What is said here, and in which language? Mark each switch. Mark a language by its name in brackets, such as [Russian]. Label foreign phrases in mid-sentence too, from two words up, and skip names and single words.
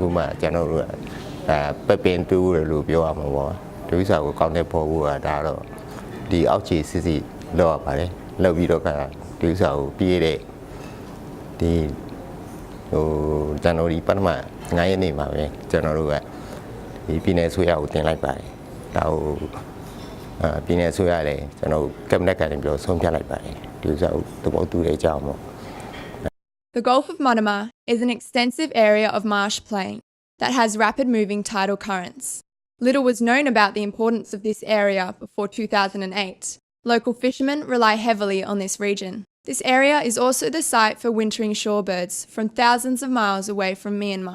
[Burmese] မှကျွန်တော်တို့ပပင်တူးရလို့ပြောရမှာပေါ့ဒီဥစ္စာကိုကောင်းတဲ့ပေါ်ဖို့ကဒါတော့ဒီအောက်ခြေစစ်စစ်လောက်ရပါတယ်လောက်ပြီးတော့ကဒီဥစ္စာကိုပြေးတဲ့ဒီဟိုဇန်နဝါရီပထမ9ရက်နေ့မှာပဲကျွန်တော်တို့ကဒီပြည်နယ်ဆိုရကိုတင်လိုက်ပါတယ်ဒါဟိုပြည်နယ်ဆိုရလည်းကျွန်တော်ကက်ဘိနက်ကနေပြောဆုံးဖြတ်လိုက်ပါတယ်ဒီဥစ္စာကိုသဘောတူတဲ့အကြောင်းပေါ့ [English] The Gulf of Mottama is an extensive area of marsh plain that has rapid moving tidal currents. Little was known about the importance of this area before 2008. Local fishermen rely heavily on this region. This area is also the site for wintering shorebirds from thousands of miles away from Myanmar.